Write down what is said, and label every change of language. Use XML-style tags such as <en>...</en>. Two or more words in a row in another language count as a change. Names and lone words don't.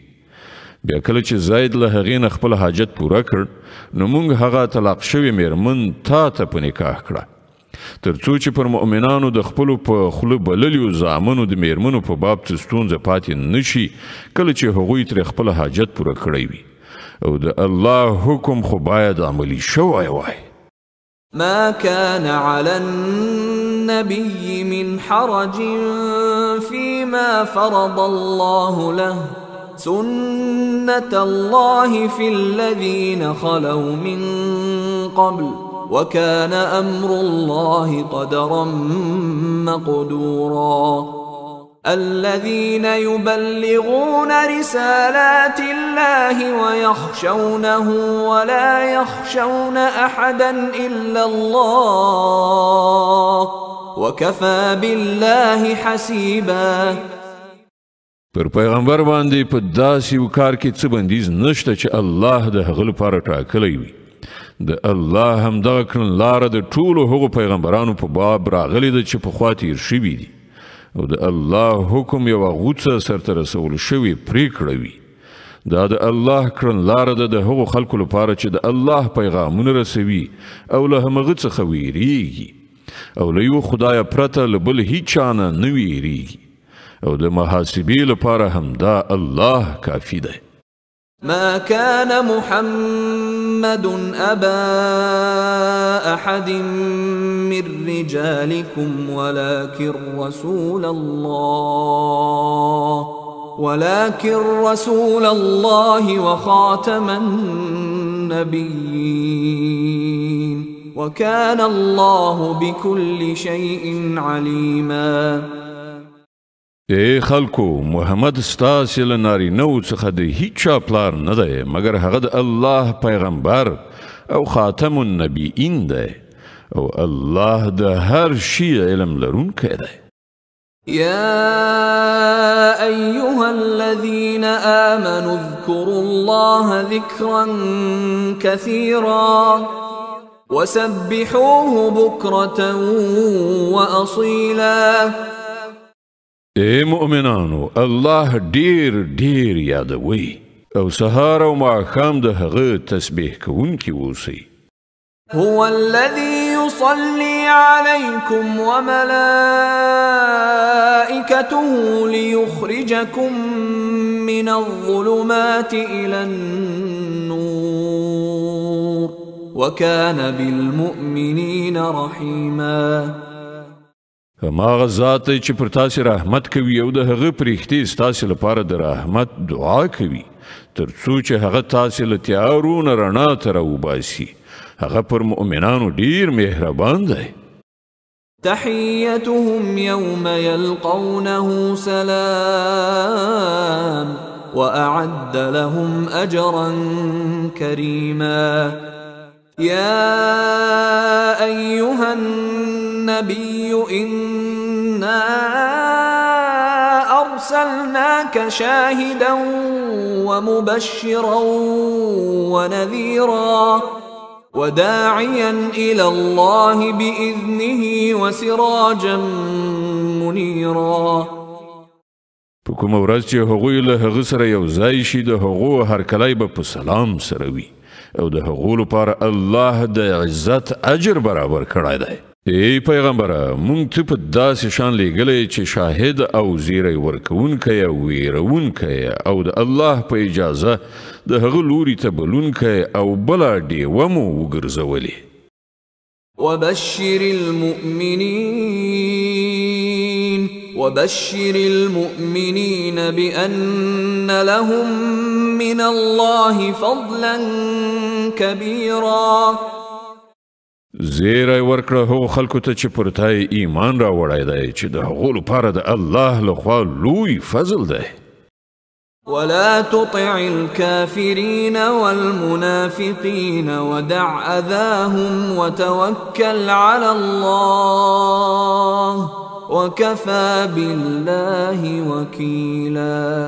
<ps>بیا کله چې زید له هغې نه خپل حاجت پوره کړ نو موږ هغه طلاق شوې میرمن تا ته په نکاح کړه تر څو چې پر مؤمنانو د خپلو په خوله بللیو زامنو د میرمنو په باب څه ستونزه پاتې نشي کله چې هغوی ترې خپل حاجت پوره کړی وي او د الله حکم خو باید عملي شوی وای.</ps> <ar>ما كان على النبي من حرج فيما فرض الله له سنة الله في الذين خلوا من قبل وكان أمر الله قدرا مقدورا. الذين يبلغون رسالات الله ويخشونه ولا يخشون أحدا إلا الله وكفى بالله حسيبا.</ar> <ps>پر پیغمبر باندې په داسې یو کار کې څه بندیز نشته چې الله د هغه لپاره ټاکلی وي. د الله همدغه کړنلاره د ټولو هغو پیغمبرانو په باب راغلې ده چې پخوا تیر شوي دي او د الله حکم یوه غوڅه سرته رسول شوې پرېکړه وي. دا د الله کړنلاره ده د هغو خلکو لپاره چې د الله پیغامونه رسوي او له همغه څخه ویریږي او له یو خدایه پرته له بل هیچا نه نه ویریږي او د محاسبې لپاره همدا الله کافي دی.</ps> <ar>ما كان محمد أبا أحد من رجالكم ولكن رسول الله وخاتم النبيين وكان الله بكل شيء عليما.</ar> <ps>ای خلکو محمد ستاسې له نارینهو څخه د هیچا پلار نه دی مګر هغه د الله پیغمبر او</ps> <ar>خاتم النبیین</ar> <ps>دی او الله د هر شي علم لرونکی دی.</ps> <ar>يا أيها الذين آمنوا اذكروا الله ذكرا كثيرا وسبحوه بكرة وأصيلا.</ar> <ps>ای مؤمنانو الله ډیر ډیر یادوي او سهار او ماښام د هغه تسبیح کوونکي اوسئ.</ps> <ar>هو الذي يصلي عليكم وملائكته ليخرجكم من الظلمات إلى النور وكان بالمؤمنين رحيما.</ar> <ps>هماغه ذات دی چې پر تاسې رحمت کوي او د هغه پرښتې ستاسې لپاره د رحمت دعا کوي تر څو چې هغه تاسې له تیارو نه رڼا ته راوباسي. هغه پر مؤمنانو ډیر مهربان دی.</ps> <ar>تحيتهم يوم يلقونه سلام وأعد لهم أجرا كريما. يا أيها النبي إنا أرسلناك شاهدا ومبشرا ونذيرا وداعيا إلى الله بإذنه وسراجا منيرا.</ar> <ps>په کومه ورځ چې هغوی له هغه سره یو ځای شي د هغو هرکلی به په سلام سره وي او د هغو لپاره الله د عزت اجر برابر کړی دی. ای پیغمبره مونږ ته په داسې شان لیږلی چې شاهد او زیری ورکوونکی او ویرونکی او د الله په اجازه د هغه لوري ته بلونکی او بله ډیوه مو وګرځولې.</ps> <ar>وبشر المؤمنين بأن لهم من الله فضلا كبيرا.</ar> <ps>زیری ورکړه هغو خلکو ته چې پر تا ایمان راوړی دی چې د هغو لپاره د الله لخوا لوی فضل دی.</ps> <ar>ولا تطع الكافرين والمنافقين ودع أذاهم وتوكل على الله وكفى بالله وكيلا.</ar>